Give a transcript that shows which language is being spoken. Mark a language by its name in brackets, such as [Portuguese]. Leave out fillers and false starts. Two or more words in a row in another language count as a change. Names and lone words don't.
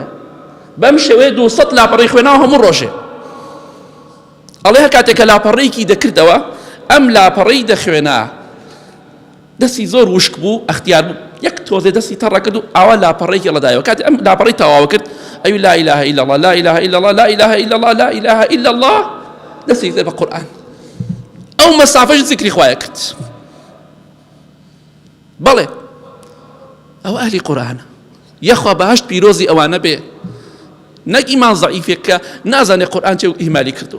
[Central Kurdish] بەم شێوەیە 200 لاپەڕەی خوێناوە هەموو ڕۆژێ. ئەڵێ هەر کاتێک کە لاپەڕەیەکی دەکردەوە، ئەم لاپەڕەی دەخوێنا، دەستی زۆر وشک بوو، ئەختیار بوو، یەک تۆزێ دەستی تەڕە کرد و ئاوا لاپەڕەیەکی لەدایەوە. کاتێک ئەم لاپەڕەی تەواو کرد، ئەوی [Arabic] لا إله إلا الله لا إله إلا الله لا إله إلا الله لا إله إلا الله، [Central Kurdish] دەستی کرد بە قورئان. ئەو مەسافەش ذیکری خوایە کرد. بەڵێ ئەو ئەهلی قورئانە، یەخوا بەهەشت پیرۆزی ئەوانە بێ، نەک ئیمان زەعیفێک کە نازانێ قورئان چێ و ئیهمالی کردووە.